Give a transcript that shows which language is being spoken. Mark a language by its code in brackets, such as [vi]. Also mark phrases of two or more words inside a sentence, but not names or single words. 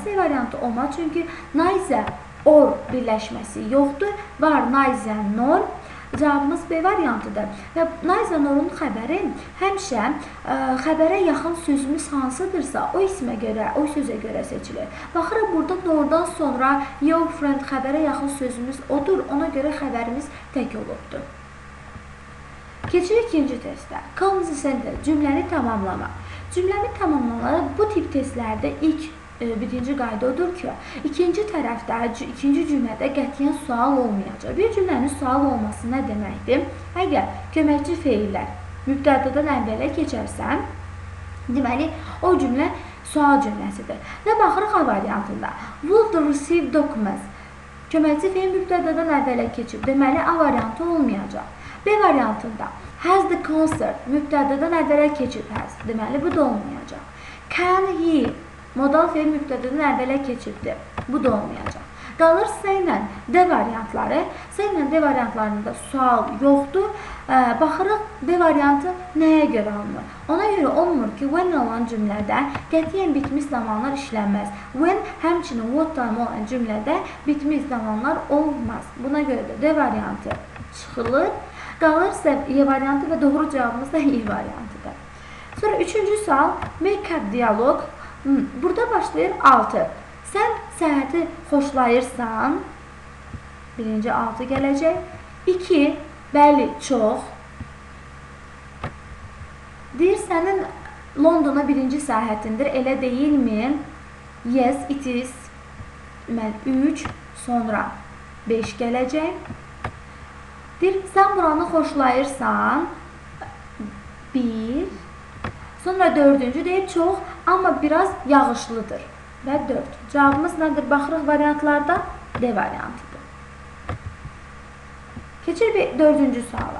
[az] C variantı olmaz, çünki [en] neither or [az] birləşməsi yoxdur. [en] Var neither nor. [az] Cavabımız B variantıdır. Və [en] neither norun [az] xəbəri həmişə xəbərə yaxın sözümüz hansıdırsa, o ismə görə, o sözə görə seçilir. Baxırıq, burada nordan sonra [en] your friend [az] xəbərə yaxın sözümüz odur, ona görə xəbərimiz tək olubdur. Keçirik ikinci testə. [en] Complete sentence, [az] cümləni tamamlama. Cümləni tamamlama bu tip testlərdə ilk birinci qayda odur ki, ikinci tərəfdə, ikinci cümlədə qətiyyən sual olmayacaq. Bir cümlənin sual olması nə deməkdir? Əgər köməkçi feillər mübtədədən əvvələ keçərsən, deməli, o cümlə sual cümləsidir. Və baxırıq A variantında. [en] Would receive documents. [az] Köməkçi feil mübtədədən əvvələ keçib. Deməli, A variantı olmayacaq. B variantında. [en] Has the concert. [az] Mübtədədən əvvələ keçib. Has. Deməli, bu da olmayacaq. [en] Can he. [az] Modal feil mübtədədən əvvələ keçibdir. Bu da olmayacaq. Qalır C ilə D variantları. C ilə D variantlarında sual yoxdur. Baxırıq B variantı nəyə görə alınır? Ona görə olmur ki, when olan cümlədə qətiyyən bitmiş zamanlar işlənməz. When həmçinin [en] what time [az] olan cümlədə bitmiş zamanlar olmaz. Buna görə də D variantı çıxılır. Qalır E variantı və doğru cavabımız da E variantıdır. Sonra üçüncü sual, [en] make up dialog. [az] Burada başlayır 6. Sən səhhəti xoşlayırsan, birinci 6 gələcək. 2, bəli, çox. Deyir, sənin Londona birinci səyahətindir, elə deyilmi? [en] Yes, it is. 3, [az] sonra 5 gələcək. Deyir, sən buranı xoşlayırsan, 1. Sonra dördüncü deyir, çox, amma biraz yağışlıdır. Və 4. Cavabımız nədir? Baxırıq variantlarda D variantıdır. Keçir bir dördüncü suala.